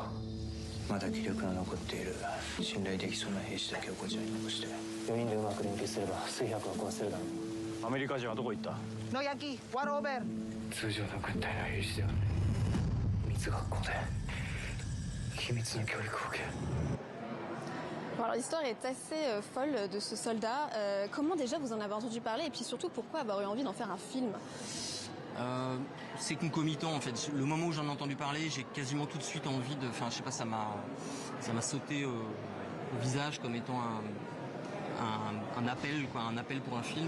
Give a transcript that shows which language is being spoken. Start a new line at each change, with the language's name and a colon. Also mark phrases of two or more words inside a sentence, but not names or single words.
Japanese: まだ気力が残っている信頼できそうな兵士だけをこちらに残して4人でうまく連携すれば数百は壊せるだろう。アメリカ人はどこ行った？
English: No Yankee, one over.
Japanese: 通常の軍隊の兵士ではない。密学校で秘密の教育を受ける。
French: Alors l'histoire est assez folle de ce soldat. Comment déjà vous en avez entendu parler et puis surtout pourquoi avoir eu envie d'en faire un film? C'est concomitant en fait. Le moment où j'en ai entendu parler, j'ai quasiment tout de suite envie de... Enfin, je sais pas, ça m'a sauté au visage comme étant un appel pour un film.